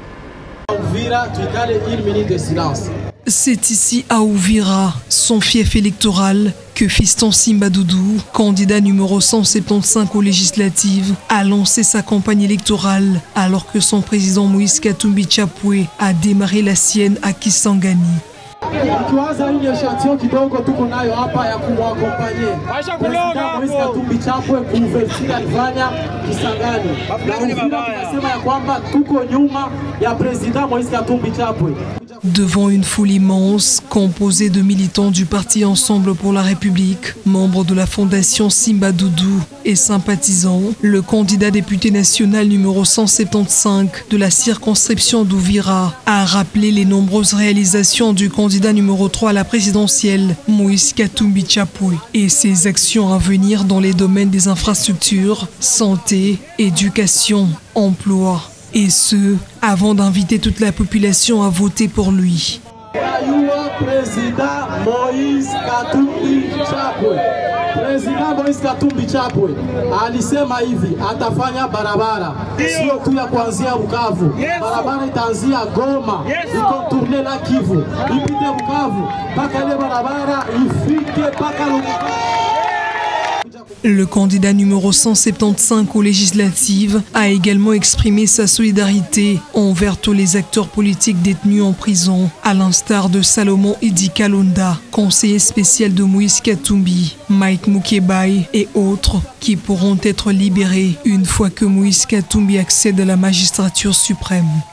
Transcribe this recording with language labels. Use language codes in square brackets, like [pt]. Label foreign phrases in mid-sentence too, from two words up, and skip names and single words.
[fr] C'est ici à Ouvira, son fief électoral, que Fiston Simba Doudou, candidat numéro 175 aux législatives, a lancé sa campagne électorale alors que son président Moïse Katumbi Chapwe a démarré la sienne à Kisangani. [sw] Tukianza hii échantillon kidogo tuko nayo hapa ya kumwakompanye President Moïse Katumbi Chapwe kuvertira alifanya Kisangani. Tunasema ya kwamba tuko nyuma ya President Moïse Katumbi Chapwe. [fr] Devant une foule immense, composée de militants du parti Ensemble pour la République, membres de la fondation Simba Doudou et sympathisants, le candidat député national numéro 175 de la circonscription d'Ouvira a rappelé les nombreuses réalisations du candidat numéro 3 à la présidentielle, Moïse Katumbi Chapwe, et ses actions à venir dans les domaines des infrastructures, santé, éducation, emploi. Et ce, avant d'inviter toute la population à voter pour lui. Président Moïse Katumbi Chapwe. [sw] President Moïse Katumbi Chapwe alisema hivi, atafanya barabara sio tu ya kuanzia Bukavu, barabara itaanzia Goma, ikontourne la Kivu, ipite Bukavu mpaka ile barabara ifike mpaka [fr] Le candidat numéro 175 aux législatives a également exprimé sa solidarité envers tous les acteurs politiques détenus en prison, à l'instar de Salomon Idi Kalonda, conseiller spécial de Moïse Katumbi, Mike Mukebai et autres qui pourront être libérés une fois que Moïse Katumbi accède à la magistrature suprême.